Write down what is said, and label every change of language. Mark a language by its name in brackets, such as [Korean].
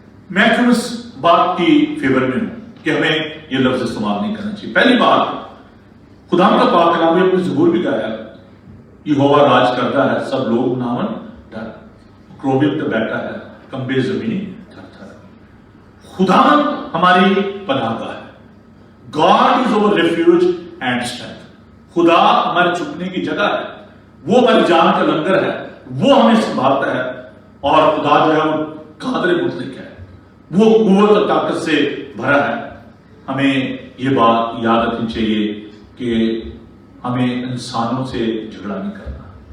[Urdu] میں کیوں اس بات کی فیور میں ہوں کہ ہمیں یہ لفظ استعمال نہیں کرنا چاہیے. پہلی بات, خدا کا پاک کلام نے اپنی زبور بھی گایا, یہوہ راج کرتا ہے سب لوگ نامن ڈر, کروبیت پہ بیٹھا ہے کمبے زمین تھر تھر. خدا ہماری پناہ گاہ ہے, [English] God is our refuge and strength. [Urdu] خدا ہمارے چھپنے کی جگہ ہے, وہ ہماری جان کا لنگر ہے, وہ ہمیں سنبھالتا ہے. اور خدا جو ہے وہ قادر مطلق ہے, وہ قوت اور طاقت سے بھرا ہے. ہمیں یہ بات یاد رکھنی چاہیے کہ ہمیں انسانوں سے جھگڑا نہیں کرنا.